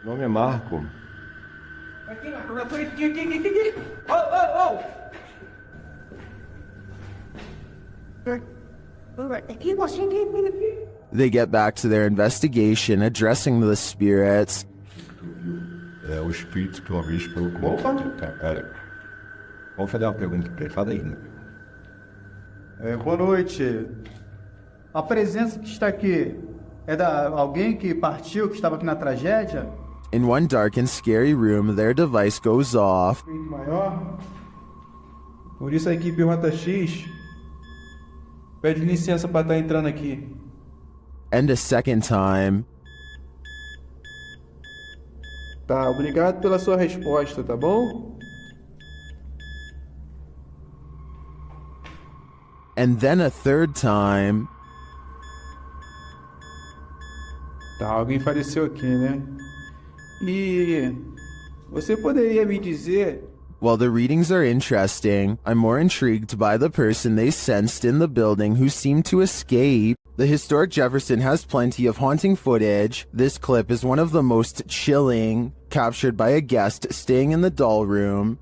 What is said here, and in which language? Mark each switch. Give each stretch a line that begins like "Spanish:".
Portuguese: Meu nome é Marco.
English: They get back to their investigation, addressing the spirits.
Portuguese: É o espírito que uma vez falou com cara. Vamos fazer uma pergunta pra ele. Fala aí, né? Boa noite. A presença que está aqui é da alguém que partiu, que estava aqui na tragédia?
English: In one dark and scary room, their device goes off.
Portuguese: Maior. Por isso a equipe Rota X pede licença para estar entrando aqui.
English: And a second time.
Portuguese: Tá, obrigado pela sua resposta, tá bom?
English: And then a third time.
Portuguese: Tá, alguém faleceu aqui, né? E você poderia me dizer...
English: While the readings are interesting, I'm more intrigued by the person they sensed in the building who seemed to escape. The historic Jefferson has plenty of haunting footage. This clip is one of the most chilling, captured by a guest staying in the doll room.